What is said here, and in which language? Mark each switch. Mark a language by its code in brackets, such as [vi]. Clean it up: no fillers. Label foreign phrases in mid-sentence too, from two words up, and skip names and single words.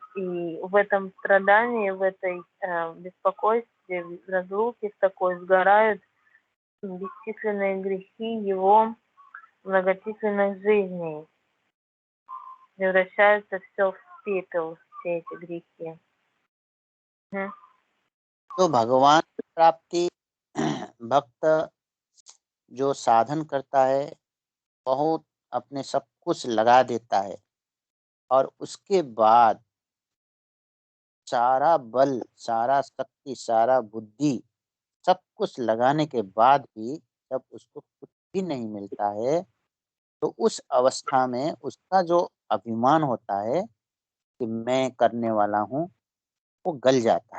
[ru] И в этом страдании, в этой беспокойстве, в разлуке в такой сгорают бесчисленные грехи его многочисленных жизней. превращается все в пепел, все эти грехи. [hi] तो भगवान की प्राप्ति भक्त जो साधन करता है बहुत अपने सब कुछ लगा देता है और उसके बाद सारा बल, सारा शक्ति, सारा बुद्धि सब कुछ लगाने के बाद भी जब उसको कुछ भी नहीं मिलता है, तो उस अवस्था में उसका जो अभिमान होता है कि मैं करने वाला हूँ, वो गल जाता है।